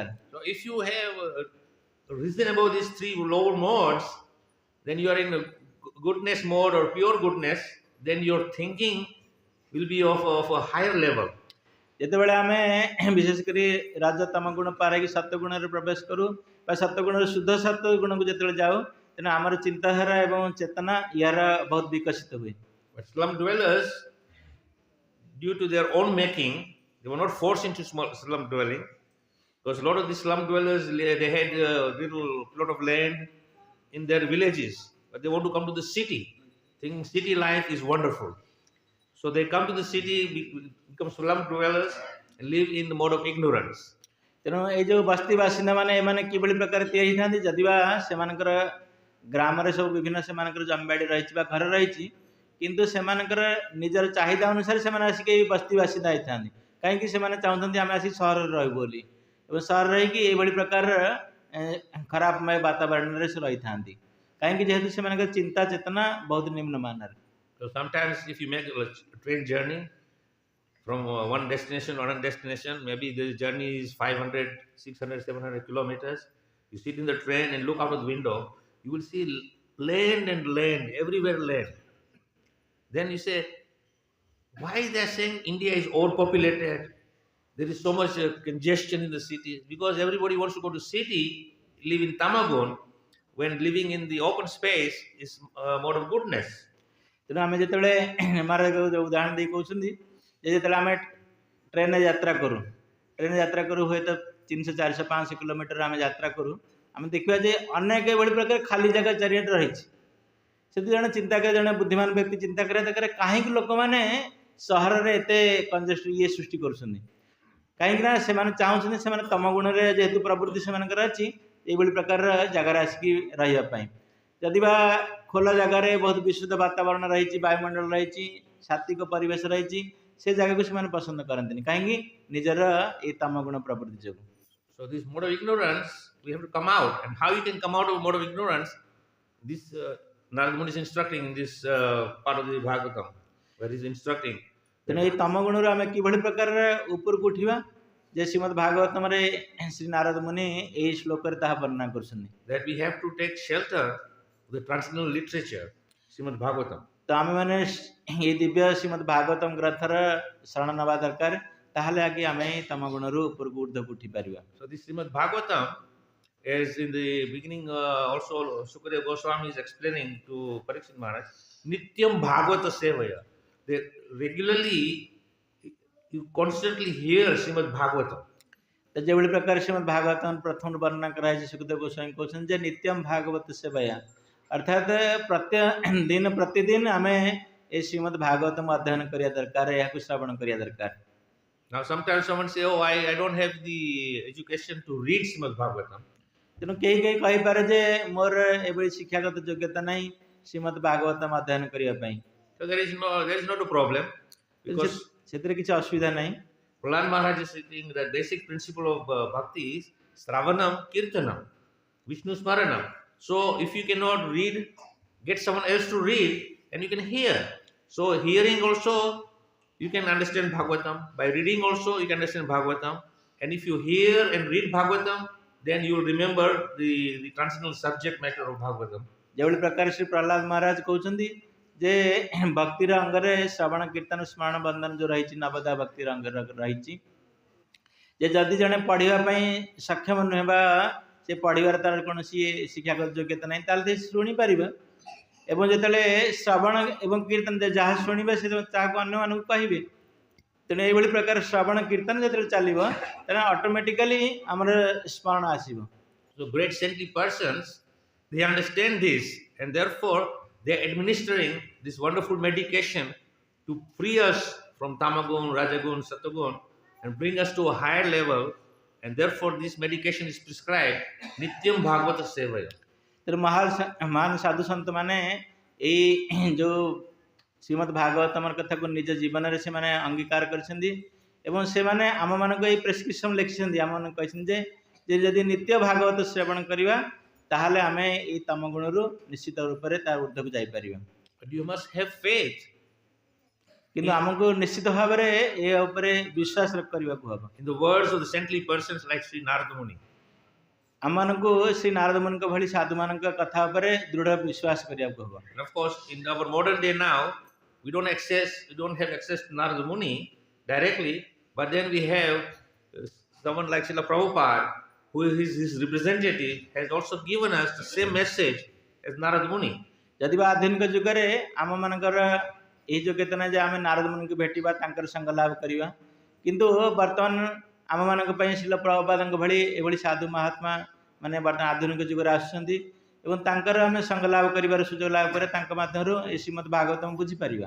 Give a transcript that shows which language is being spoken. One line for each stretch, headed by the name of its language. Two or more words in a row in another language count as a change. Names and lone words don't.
English: So if you have risen above these three lower modes, then you are in a goodness mode or pure goodness, then your thinking will be of a higher level.
Odia: ଯେତେବେଳେ ଆମେ ବିଶେଷ କରି ରାଜ ତମ ଗୁଣ ପାର ହେଇକି ସତ୍ୱଗୁଣରେ ପ୍ରବେଶ କରୁ ବା ସତ୍ୱଗୁଣର ଶୁଦ୍ଧ ସତ୍ୱ ଗୁଣକୁ ଯେତେବେଳେ ଯାଉ, ତେଣୁ ଆମର ଚିନ୍ତାଧାରା ଏବଂ ଚେତନା ଏହାର ବହୁତ ବିକଶିତ ହୁଏ।
English: But slum dwellers, due to their own making, they were not forced into slum dwelling, because a lot of the slum dwellers, they had a little plot of land in their villages, but they want to come to the city, thinking city life is wonderful. So they come to the city, become slum dwellers, and live in the mode of ignorance.
Odia: ତେଣୁ ଏଇ ଯେଉଁ ବସ୍ତି ବାସିନ୍ଦା ମାନେ ଏମାନେ କିଭଳି ପ୍ରକାର ତିଆରି ହେଇଥାନ୍ତି, ଯଦି ବା ସେମାନଙ୍କର ଗ୍ରାମରେ ସବୁ ବିଭିନ୍ନ ସେମାନଙ୍କର ଜମିବାଡ଼ି ରହିଛି ବା ଘର ରହିଛି, କିନ୍ତୁ ସେମାନଙ୍କର ନିଜର ଚାହିଦା ଅନୁସାରେ ସେମାନେ ଆସିକି ଏଇ ବସ୍ତି ବାସିନ୍ଦା ହେଇଥାନ୍ତି। କାହିଁକି ସେମାନେ ଚାହୁଁଛନ୍ତି ଆମେ ଆସିକି ସହରରେ ରହିବୁ ବୋଲି, ଏବଂ ସହରରେ ରହିକି ଏଇଭଳି ପ୍ରକାର ଖରାପମୟ ବାତାବରଣରେ ସେ ରହିଥାନ୍ତି। କାହିଁକି? ଯେହେତୁ ସେମାନଙ୍କର ଚିନ୍ତା ଚେତନା ବହୁତ ନିମ୍ନମାନର।
English: So sometimes if you make a train journey from one destination to another destination, maybe the journey is 500, 600, 700 kilometers. You sit in the train and look out of the window, you will see land and land, everywhere land. Then you say, why they are saying India is overpopulated? There is so much congestion in the cities. Because everybody wants to go to city, live in Tamagun, when living in the open space is a mode of goodness.
Odia: ତେଣୁ ଆମେ ଯେତେବେଳେ ମହାରାଜ ଉଦାହରଣ ଦେଇ କହୁଛନ୍ତି ଯେ ଯେତେବେଳେ ଆମେ ଟ୍ରେନରେ ଯାତ୍ରା କରୁ ହୁଏତ 300, 400, 500 କିଲୋମିଟର ଆମେ ଯାତ୍ରା କରୁ, ଆମେ ଦେଖିବା ଯେ ଅନେକ ଏଭଳି ପ୍ରକାର ଖାଲି ଜାଗା ଚାରିଆଡ଼େ ରହିଛି। ସେଠି ଜଣେ ଚିନ୍ତା କରେ, ଜଣେ ବୁଦ୍ଧିମାନ ବ୍ୟକ୍ତି ଚିନ୍ତା କରିବା ଦରକାର, କାହିଁକି ଲୋକମାନେ ସହରରେ ଏତେ କଞ୍ଜେଷ୍ଟ ଇଏ ସୃଷ୍ଟି କରୁଛନ୍ତି? କାହିଁକି ନା ସେମାନେ ଚାହୁଁଛନ୍ତି ସେମାନେ ତମ ଗୁଣରେ ଯେହେତୁ ପ୍ରବୃତ୍ତି ସେମାନଙ୍କର ଅଛି, ଏଇଭଳି ପ୍ରକାରର ଜାଗାରେ ଆସିକି ରହିବା ପାଇଁ। ଯଦି ବା ଖୋଲା ଜାଗାରେ ବହୁତ ବିଶୁଦ୍ଧ ବାତାବରଣ ରହିଛି, ବାୟୁମଣ୍ଡଳ ରହିଛି, ସାତ୍ତ୍ୱିକ ପରିବେଶ ରହିଛି, ସେ ଜାଗାକୁ ସେମାନେ ପସନ୍ଦ କରନ୍ତିନି। କାହିଁକି? ନିଜର ଏଇ ତମ ଗୁଣ ପ୍ରବୃତ୍ତି ଯୋଗୁଁ।
English: So this mode of ignorance, we have to come out. And how you can come out of mode of ignorance? This Narada Muni is instructing in this part of the Bhagavatam, where he is instructing.
Odia: ତେଣୁ ଏଇ ତମ ଗୁଣରୁ ଆମେ କିଭଳି ପ୍ରକାରର ଉପରକୁ ଉଠିବା, ଯେ ଶ୍ରୀମଦ୍ ଭାଗବତମରେ ଶ୍ରୀ ନାରଦ ମୁନି ଏହି ଶ୍ଲୋକରେ ତାହା ବର୍ଣ୍ଣନା କରୁଛନ୍ତି।
English: That we have to take shelter of the transcendental literature, Srimad Bhagavatam.
Odia: ତ ଆମେମାନେ ଏଇ ଦିବ୍ୟ ଶ୍ରୀମଦ୍ ଭାଗବତମ ଗ୍ରନ୍ଥର ଶରଣ ନେବା ଦରକାର, ତାହେଲେ ଆଗେ ଆମେ ତମ ଗୁଣରୁ ଉପରକୁ ଉର୍ଦ୍ଧ୍ୱକୁ ଉଠି ପାରିବା।
English: So this Srimad Bhagavatam, as in the beginning also Sukadeva Goswami is explaining to Parikshit Maharaj,
Sanskrit: Nityam Bhagavata Sevaya.
English: They regularly, you constantly hear Srimad Bhagavatam.
Odia: ତ ଯେଭଳି ପ୍ରକାର ଶ୍ରୀମଦ୍ ଭାଗବତମ ପ୍ରଥମ ବର୍ଣ୍ଣନା କରାଯାଇଛି, ସୁଖଦେବ ଗୋସ୍ୱାମୀ କହୁଛନ୍ତି ଯେ
Sanskrit: ନିତ୍ୟମ୍ ଭାଗବତ ସେବୟା,
Odia: ଅର୍ଥାତ୍ ପ୍ରତିଦିନ ଆମେ ଏ ଶ୍ରୀମଦ୍ ଭାଗବତମ ଅଧ୍ୟୟନ କରିବା ଦରକାର, ଏହାକୁ ଶ୍ରବଣ କରିବା ଦରକାର।
English: Now sometimes someone say, oh, I don't have the education to read Srimad Bhagavatam.
Odia: ତେଣୁ କେହି କହିପାରେ ଯେ ମୋର ଏଭଳି ଶିକ୍ଷାଗତ ଯୋଗ୍ୟତା ନାହିଁ ଶ୍ରୀମଦ୍ ଭାଗବତମ ଅଧ୍ୟୟନ କରିବା ପାଇଁ।
English: So there is not a problem, because
Odia: ସେଥିରେ କିଛି ଅସୁବିଧା ନାହିଁ।
English: Prahlad Maharaj is saying that basic principle of bhakti is
Sanskrit: Sravanam, Kirtanam, Vishnu Smaranam.
English: So if you cannot read, get someone else to read and you can hear. So hearing also you can understand Bhagavatam. By reading also you can understand Bhagavatam. And if you hear and read Bhagavatam, then you will remember the transcendental subject matter of Bhagavatam.
Odia: ଯେଭଳି ପ୍ରକାର ଶ୍ରୀ ପ୍ରହ୍ଲାଦ ମହାରାଜ କହୁଛନ୍ତି ଯେ ଭକ୍ତିର ଅଙ୍ଗରେ ଶ୍ରବଣ କୀର୍ତ୍ତନ ସ୍ମରଣ ବନ୍ଦନ ଯୋଉ ରହିଛି ନବଦା ଭକ୍ତିର ଅଙ୍ଗରେ ରହିଛି ଯେ ଯଦି ଜଣେ ପଢ଼ିବା ପାଇଁ ସକ୍ଷମ ନୁହେଁ ବା ସେ ପଢ଼ିବାର ତାର କୌଣସି ଶିକ୍ଷାଗତ ଯୋଗ୍ୟତା ନାହିଁ ତାହେଲେ ସେ ଶୁଣିପାରିବ ଏବଂ ଯେତେବେଳେ ଶ୍ରବଣ ଏବଂ କୀର୍ତ୍ତନ ଯାହା ଶୁଣିବେ ସେ ତାହାକୁ ଅନ୍ୟମାନଙ୍କୁ କହିବେ ତେଣୁ ଏଇଭଳି ପ୍ରକାର ଶ୍ରବଣ କୀର୍ତ୍ତନ ଯେତେବେଳେ ଚାଲିବ ତେଣୁ ଅଟୋମେଟିକାଲି ଆମର ସ୍ମରଣ ଆସିବ।
English: So great saintly persons, they understand this, and therefore they are administering this wonderful medication to free us from tamagun, rajagun, satagun, and bring us to a higher level. And therefore this medication is prescribed
Sanskrit: nityam bhagavata sevaya.
Odia: ତେଣୁ ମହାନ ସାଧୁ ସନ୍ଥ ମାନେ ଏଇ ଯୋଉ ଶ୍ରୀମଦ୍ ଭାଗବତମର କଥାକୁ ନିଜ ଜୀବନରେ ସେମାନେ ଅଙ୍ଗୀକାର କରିଛନ୍ତି ଏବଂ ସେମାନେ ଆମମାନଙ୍କୁ ଏଇ ପ୍ରେସ୍କ୍ରିପସନ୍ ଲେଖିଛନ୍ତି ଆମମାନଙ୍କୁ କହିଛନ୍ତି ଯେ ଯଦି ନିତ୍ୟ ଭାଗବତ ଶ୍ରବଣ କରିବା ତାହେଲେ ଆମେ ଏଇ ତମ ଗୁଣରୁ ନିଶ୍ଚିତ ରୂପରେ ତା ଊର୍ଦ୍ଧ୍ୱକୁ ଯାଇପାରିବା।
English: But you must have faith.
Odia: କିନ୍ତୁ ଆମକୁ ନିଶ୍ଚିତ ଭାବରେ ଏ ଉପରେ ବିଶ୍ୱାସ କରିବାକୁ ହେବ।
English: In the words of the saintly persons like Sri Narada Muni.
Odia: ଆମମାନଙ୍କୁ ଶ୍ରୀ ନାରଦ ମୁନିଙ୍କ ଭଳି ସାଧୁମାନଙ୍କ କଥା ଉପରେ ଦୃଢ଼ ବିଶ୍ୱାସ କରିବାକୁ ହେବ।
English: And of course, in our modern day now, we don't have access to Narada Muni directly, but then we have someone like Srila Prabhupada, who is his representative, has also given us the same message as Narada Muni.
Odia: ଯଦି ବା ଆଧୁନିକ ଯୁଗରେ ଆମମାନଙ୍କର ଏହି ଯୋଗ୍ୟତା ନାହିଁ ଯେ ଆମେ ନାରଦ ମୁନିଙ୍କୁ ଭେଟିବା ତାଙ୍କର ସଙ୍ଗ ଲାଭ କରିବା କିନ୍ତୁ ବର୍ତ୍ତମାନ ଆମମାନଙ୍କ ପାଇଁ ଶ୍ରୀଲ ପ୍ରଭୁପାଦଙ୍କ ଭଳି ଏଭଳି ସାଧୁ ମହାତ୍ମା ମାନେ ବର୍ତ୍ତମାନ ଆଧୁନିକ ଯୁଗରେ ଆସୁଛନ୍ତି ଏବଂ ତାଙ୍କର ଆମେ ସଙ୍ଗ ଲାଭ କରିବାର ସୁଯୋଗ ଲାଭ ପରେ ତାଙ୍କ ମାଧ୍ୟମରୁ ଏ ଶ୍ରୀମଦ୍ ଭାଗବତମ ବୁଝିପାରିବା।